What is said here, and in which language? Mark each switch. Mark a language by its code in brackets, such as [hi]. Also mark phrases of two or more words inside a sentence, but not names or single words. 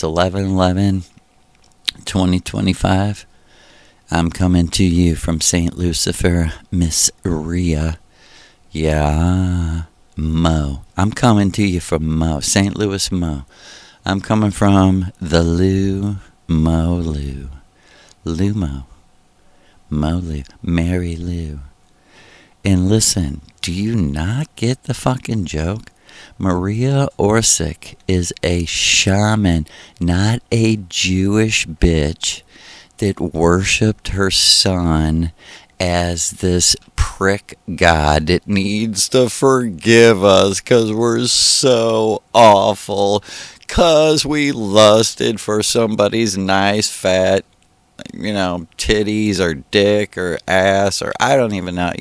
[en] It's 11/11, 2025. I'm coming to you from St. Lucifer, Miss Rhea. Yeah, Mo. I'm coming to you from Mo, St. Louis, Mo. I'm coming from the Lou, Mo Lou. Lou Mo. Mo Lou. Mary Lou. And listen, do you not get the fucking joke? Maria Orsic is a shaman, not a Jewish bitch that worshipped her son as this prick god that needs to forgive us because we're so awful, because we lusted for somebody's nice fat, titties or dick or ass, or I don't even know.